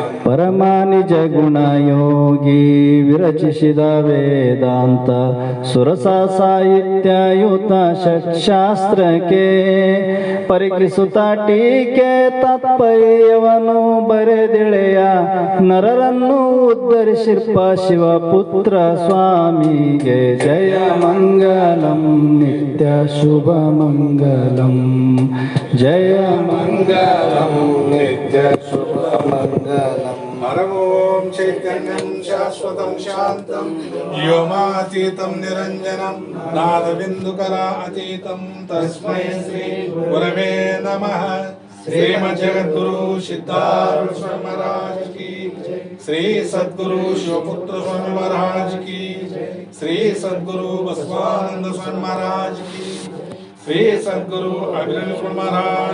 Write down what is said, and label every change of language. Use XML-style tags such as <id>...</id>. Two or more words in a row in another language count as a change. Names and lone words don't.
<kn>ಪರಮ ನಿಜ ಗುಣಯೋಗಿ ವಿರಚಿಸಿದ ವೇದಾಂತ ಸುರಸ ಸಾಹಿತ್ಯಯುತ ಷಟ್ಶಾಸ್ತ್ರಕ್ಕೆ ಪರಿಕರಿಸುತ್ತ ಟೀಕೆ ತಾತ್ಪರ್ಯವನು ಬರೆದಿಳೆಯ ನರರನ್ನು ಉದ್ಧರಿಸಿರ್ಪ ಶಿವಪುತ್ರ ಸ್ವಾಮಿಗೆ. ಜಯ ಮಂಗಲಂ ನಿತ್ಯ ಶುಭ ಮಂಗಲಂ. ಜಯ ಮಂಗಲಂ ನಿತ್ಯ ಶುಭ ಮಂಗಲಂ.</kn> <sa>परमों चैतन्यं शाश्वतं शान्तं व्योमातीतं निरञ्जनं नादबिन्दुकला अतीतं तस्मै श्री गुरवे नमः.</sa> <hi>श्रीमज्जगद्गुरु सिद्धारूढ़ स्वामी महाराज की, श्री सद्गुरु शिवपुत्र स्वामी महाराज की, श्री सद्गुरु बसवानंद स्वामी महाराज की, श्री सद्गुरु अग्रणी स्वामी महाराज</hi>